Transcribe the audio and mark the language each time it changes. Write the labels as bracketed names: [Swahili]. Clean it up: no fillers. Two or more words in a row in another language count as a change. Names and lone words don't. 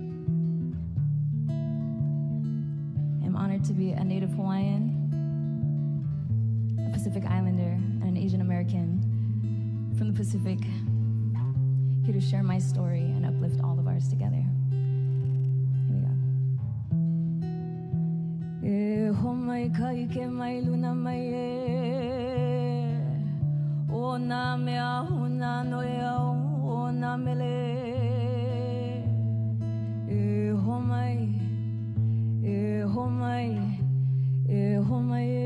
[English] I'm honored to be a native Hawaiian, a Pacific Islander, and an Asian American from the Pacific, here to share my story and uplift all of ours together. Here we go. [Hawaiian] E ho mai kai ke mai luna mai e o na mea huna noi au o na mele e ho mai e ho mai e ho mai